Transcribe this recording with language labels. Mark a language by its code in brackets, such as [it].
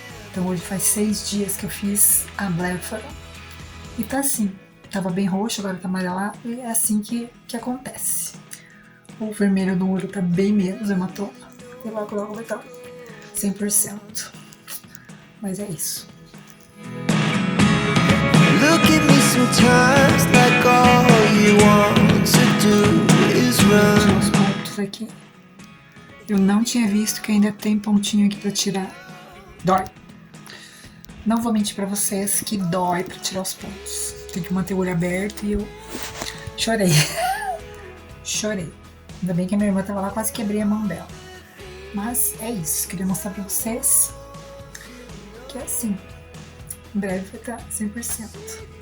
[pt] Então hoje faz 6 dias que eu fiz a blefaro e tá assim, tava bem roxo, agora tá amarelado, e é assim que acontece. O vermelho no olho tá bem menos hematoma, e logo vai estar 100%. Mas é isso. [en] Look at me sometimes like all you want to do is run. [pt] Os pontos aqui. Eu não tinha visto que ainda tem pontinho aqui pra tirar. Dói. Não vou mentir pra vocês que dói pra tirar os pontos. Tem que manter o olho aberto e eu chorei. Chorei. Ainda bem que a minha irmã tava lá, quase quebrei a mão dela. Mas é isso, queria mostrar pra vocês que é assim, em breve vai estar 100%.